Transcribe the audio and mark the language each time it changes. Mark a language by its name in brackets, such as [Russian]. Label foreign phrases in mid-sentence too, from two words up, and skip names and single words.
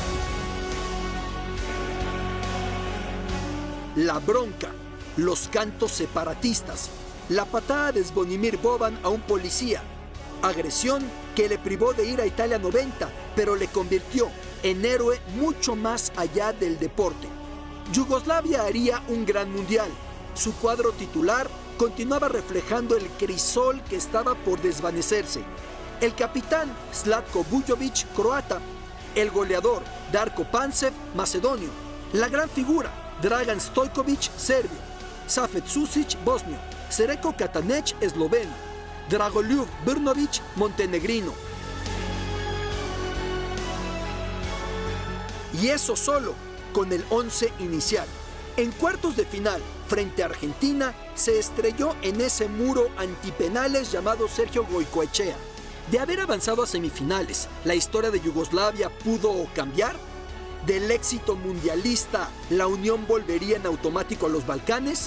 [Spanish] La bronca, los cantos separatistas, la patada de Zvonimir Boban a un policía, agresión que le privó de ir a Italia 90, pero le convirtió en héroe mucho más allá del deporte. Yugoslavia haría un gran mundial. Su cuadro titular continuaba reflejando el crisol que estaba por desvanecerse. El capitán Zlatko Vujovic, croata, el goleador Darko Pancev, macedonio, la gran figura Dragan Stojkovic, serbio, Safet Susic, bosnio, Srečko Katanec, esloveno, Dragoljub Brnovic, montenegrino. Y eso solo con el 11 inicial. En cuartos de final, frente a Argentina, se estrelló en ese muro antipenales llamado Sergio Goicoechea. De haber avanzado a semifinales, ¿la historia de Yugoslavia pudo cambiar? ¿Del éxito mundialista, la Unión volvería en automático a los Balcanes?